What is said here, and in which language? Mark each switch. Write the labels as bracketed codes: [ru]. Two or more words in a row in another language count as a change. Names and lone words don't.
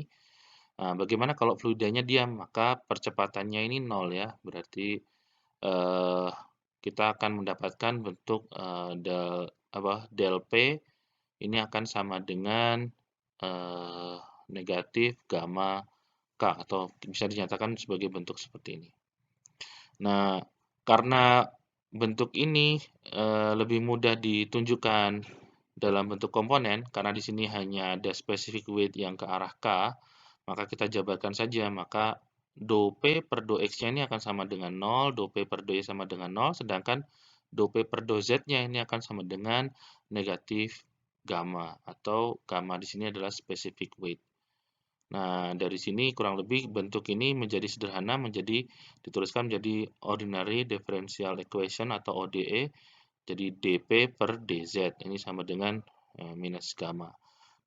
[id] Bagaimana kalau fluidanya diam? Maka percepatannya ini 0 ya, berarti eh, kita akan mendapatkan bentuk del P ini akan sama dengan eh, negatif gamma K, atau bisa dinyatakan sebagai bentuk seperti ini. Nah, karena bentuk ini lebih mudah ditunjukkan dalam bentuk komponen, karena di sini hanya ada [en] specific weight [id] yang ke arah K, maka kita jabarkan saja. Maka do P per do X-nya ini akan sama dengan 0, do P per do Y sama dengan 0, sedangkan do P per do Z-nya ini akan sama dengan negatif gamma, atau gamma di sini adalah [en] specific weight. [id] Nah, dari sini kurang lebih bentuk ini menjadi sederhana, dituliskan menjadi [en] ordinary differential equation [id] atau ODE, jadi dP per dz, ini sama dengan minus gamma.